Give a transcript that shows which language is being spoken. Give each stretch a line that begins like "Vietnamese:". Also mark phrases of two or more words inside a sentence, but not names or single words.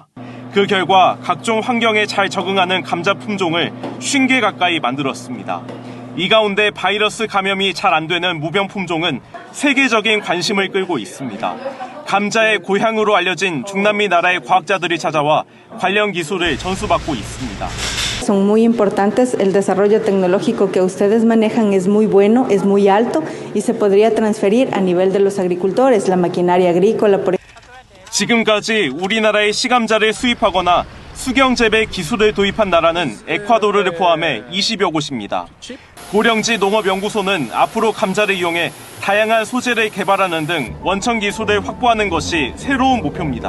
Korean: 그 결과 각종 환경에 잘 적응하는 감자 품종을 50개 가까이 만들었습니다. 이 가운데 바이러스 감염이 잘 안 되는 무병 품종은 세계적인 관심을 끌고 있습니다. 감자의 고향으로 알려진 중남미 나라의 과학자들이 찾아와 관련 기술을 전수받고 있습니다.
Spanish: Son muy importantes, el desarrollo tecnológico que ustedes manejan es muy bueno, es muy alto y se podría transferir a nivel de los agricultores, la maquinaria agrícola.
Korean: 지금까지 우리나라의 씨감자를 수입하거나 수경 재배 기술을 도입한 나라는 에콰도르를 포함해 20여 곳입니다. 고령지 농업연구소는 앞으로 감자를 이용해 다양한 소재를 개발하는 등 원천 기술을 확보하는 것이 새로운 목표입니다.